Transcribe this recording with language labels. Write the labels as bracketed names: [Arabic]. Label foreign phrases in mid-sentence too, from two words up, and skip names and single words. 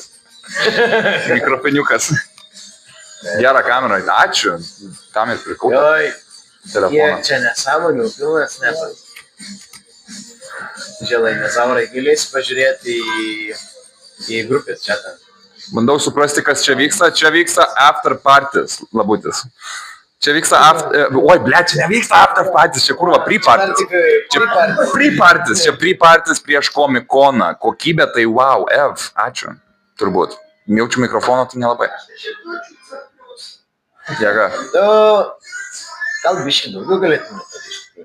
[Lithuanian] Mikrofoniukas. Gerą kamerą. Ačiū. Tam ir pirkau telefoną. Kiek čia nesąmonių, pilnas snapas. Želai, nezaurai, galėsi pažiūrėti į grupės chatą. Bandau suprasti, kas čia vyksta. Čia vyksta [English] after parties, [Lithuanian] Labutis. Čia vyksta after... Oi, ble, čia nevyksta [English] after parties, [Lithuanian] čia kurva pre-parties. Čia pre-parties prieš komikoną. Kokybė tai wow, ačiū. Turbūt. Jaučiu mikrofoną, tai nelabai. Jėga. Gal biškai daugiau galėtume patikti.